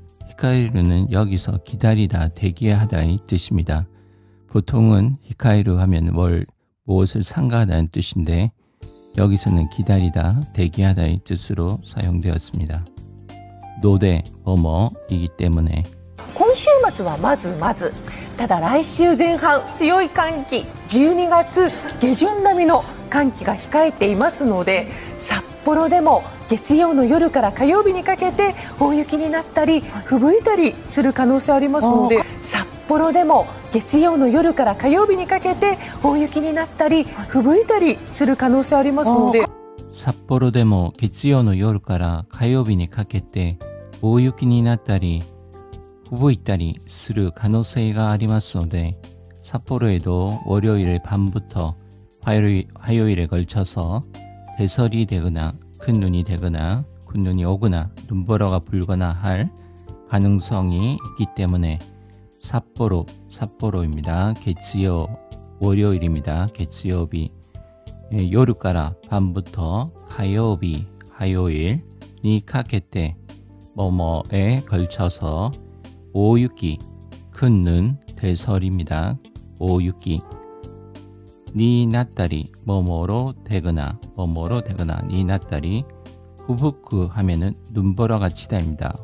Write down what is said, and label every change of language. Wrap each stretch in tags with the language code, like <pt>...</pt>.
<ko>히카이르는 여기서 기다리다 대기하다의 뜻입니다. 보통은 히카이르 하면 무엇을 삼가하다는 뜻인데 여기서는 기다리다 대기하다의 뜻으로 사용되었습니다. 노대 뭐뭐이기 때문에</ko> <ja>今週末はまずただ来週前半強い寒気、12月下旬並みの寒気が控えていますので、札幌でも月曜の夜から火曜日にかけて大雪になったり吹雪いたりする可能性ありますので、札幌でも月曜の夜から火曜日にかけて大雪になったり吹雪いたりする可能性ありますので、札幌でも月曜の夜から火曜日にかけて大雪になったり吹雪いたりする可能性がありますので、</ja> <ko>삿포로에도 월요일 밤부터 화요일에 걸쳐서 대설이 되거나 큰 눈이 되거나 큰 눈이 오거나 눈보라가 불거나 할 가능성이 있기 때문에 삿포로입니다. 개츠요 월요일입니다. 개츠요비 요르까라 밤부터 가요비 화요일니 카케테 뭐뭐에 걸쳐서 오유기 큰 눈 대설입니다. 오유기 니 나따리 뭐뭐로 되거나 니 나따리 후부쿠 하면은 눈보라가 치다입니다.</ko>